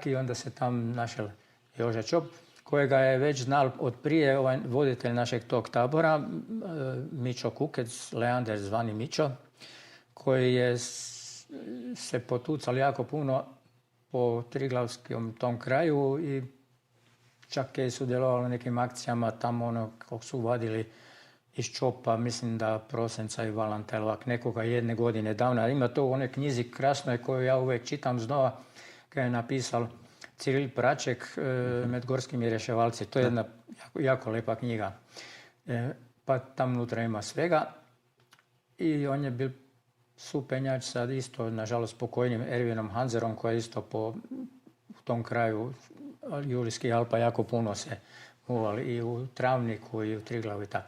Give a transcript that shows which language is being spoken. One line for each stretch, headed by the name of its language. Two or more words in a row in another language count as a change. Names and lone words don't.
Croatian: I onda se tam našel Joža Čop, kojega je već znal od prije ovaj voditelj našeg tog tabora, Mićo Kukec, Leander zvani Mićo, koji je se potucali jako puno po Triglavskom tom kraju i čak je sudjelovalo u nekim akcijama tamo kako su vadili iz Čopa, mislim da Prosenca i Valantelovak, nekoga jedne godine davna. Ima to u onoj knjizi krasnoj koju ja uvijek čitam znova, kada je napisal Ciril Praček med gorskimi reševalci. To je jedna jako lepa knjiga. Pa tam unutra ima svega. I on je bil supenjač sad isto, nažalost, pokojnim Ervinom Hanzerom, koji je isto u tom kraju Julijskih Alpa jako puno se muvali i u Travniku i u Triglavu i tako.